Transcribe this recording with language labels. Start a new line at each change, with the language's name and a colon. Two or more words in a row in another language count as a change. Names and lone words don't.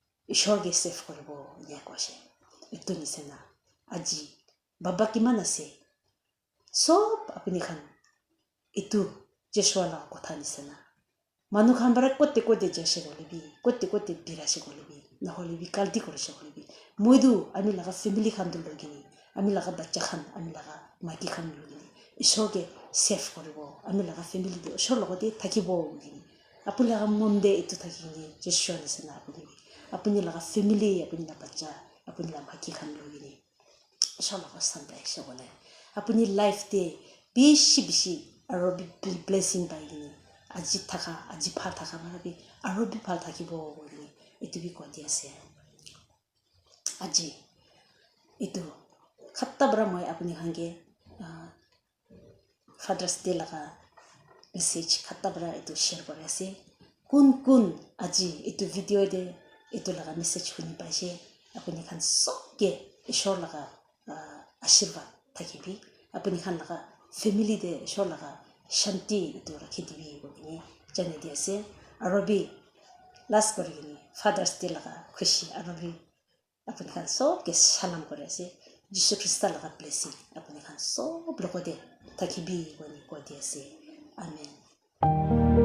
Naga Pidgin: ishor ge save koribo ya kwashe itu nisena aji baba kiman ase sob apni khan itu Joshua la kotha nisena manu khan bara kotte jashe golibi kotte birashe golibi na holibi kalti korishe golibi moidu ami laga family khan du logini ami laga bachcha khan ami laga maki khan logini ishor ge save koribo ami laga family de ishor logode thakibo gini apuni laga monde itu thakini Joshua nisena apuni laga family apuni la bachcha apuni la maki khan logini ishor laga sandai shogole apuni life de bishi aro blessing bai gini aji thaka aji pha thaka marabi aro bi phal thakibo gini itu bi kodi ase aji itu khatta bra moi apni hange Father's Day laga message khatta bra itu share kore ase kun aji itu video de itu laga message kuni paise apni khan sokke ishor laga ashirwad thakibi apni khan laga family de ishor laga shanti itu rakhi dibi gini jane di ase arobi last kore gini Father's Day laga khushi arobi apni khan sokke salam kore ase Jesus Christ laga blessing apni khan sob logode thakibi gini kodi ase amen